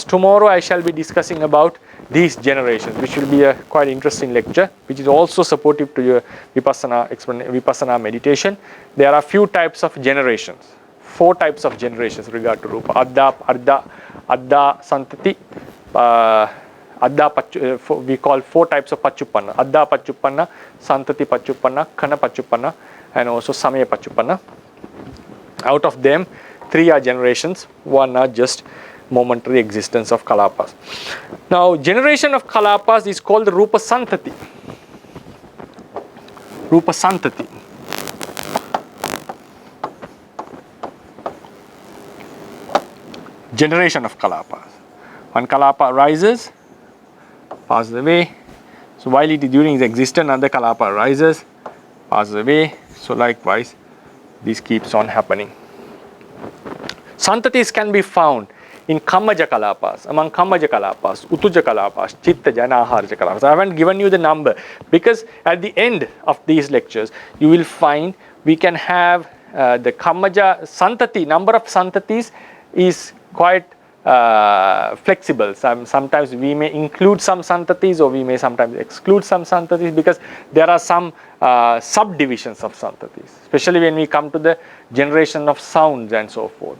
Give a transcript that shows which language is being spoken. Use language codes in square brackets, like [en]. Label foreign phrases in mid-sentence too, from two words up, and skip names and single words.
[en] Tomorrow I shall be discussing about these generations, which will be a quite interesting lecture, which is also supportive to your vipassana meditation. There are few types of generations, 4 types of generations with regard to rupa. [pi] Adda santati, [en] we call 4 types of pachupanna. [pi] Adda pachupanna, santati pachupanna, kana pachupanna, [en] and also [pi] samaya pachupanna. [en] Out of them, 3 are generations, 1 are just momentary existence of kalapas. Now, generation of kalapas is called the [pi] Rupa Santati. Rupa Santati. [en] Generation of kalapas. One kalapa arises, passes away. So while it is during its existence, another kalapa arises, passes away. So likewise, this keeps on happening. Santatis can be found in [pi] Kammaja Kalapas, [en] among [pi] Kammaja Kalapas, Utuja Kalapas, [en] Chittaja and [pi] Aharaja Kalapas. [en] I haven't given you the number because at the end of these lectures, you will find we can have the [pi] Kammaja Santati, [en] number of Santatis is quite flexible. Sometimes we may include some Santatis or we may sometimes exclude some Santatis because there are some subdivisions of Santatis, especially when we come to the generation of sounds and so forth.